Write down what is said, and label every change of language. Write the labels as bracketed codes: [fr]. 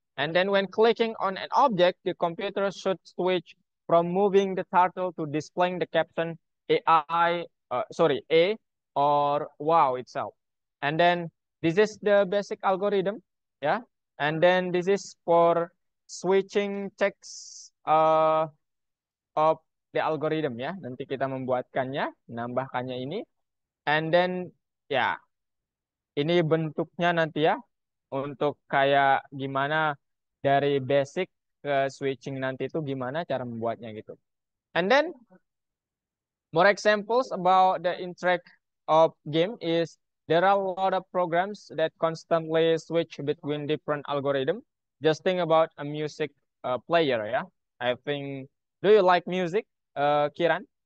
[en] And then when clicking on an object, the computer should switch from moving the turtle to displaying the caption A or wow itself. And then this is the basic algorithm. Yeah. And then this is for switching text of the algorithm ya. [id] Nanti kita membuatkannya, menambahkannya ini. [en] And then [id] ya, ini bentuknya nanti ya untuk kayak gimana dari basic ke switching nanti itu gimana cara membuatnya gitu. [en] And then more examples about the interact of game is there are a lot of programs that constantly switch between different algorithm. Just think about a music player ya. I think, do you like music, Kiran?